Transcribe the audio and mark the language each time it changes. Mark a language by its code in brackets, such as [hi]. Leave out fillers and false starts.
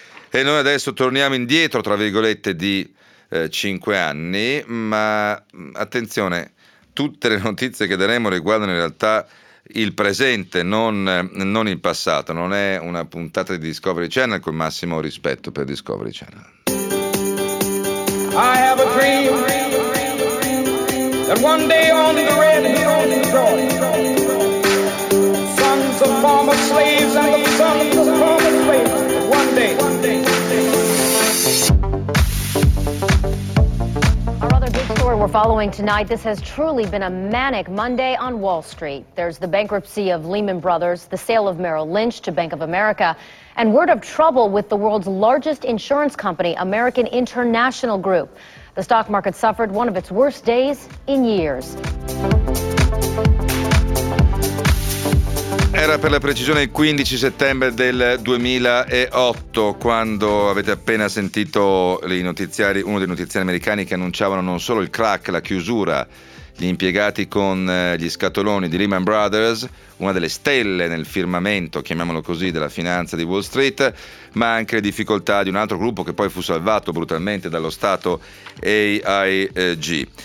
[it] E noi adesso torniamo indietro, tra virgolette, di 5 anni, ma attenzione, tutte le notizie che daremo riguardano in realtà il presente, non il passato. Non è una puntata di Discovery Channel, con massimo rispetto per Discovery Channel. [en] I have a dream that one day on the red hills of Troy, sons of former slaves and the sons of former slaves, one day. We're following tonight. This has truly been a manic Monday on Wall Street. There's the bankruptcy of Lehman Brothers, the sale of Merrill Lynch to Bank of America, and word of trouble with the world's largest insurance company, American International Group. The stock market suffered one of its worst days in years. [it] Era per la precisione il 15 settembre del 2008, quando avete appena sentito uno dei notiziari americani che annunciavano non solo il crack, la chiusura, gli impiegati con gli scatoloni di Lehman Brothers, una delle stelle nel firmamento, chiamiamolo così, della finanza di Wall Street, ma anche le difficoltà di un altro gruppo che poi fu salvato brutalmente dallo Stato, AIG.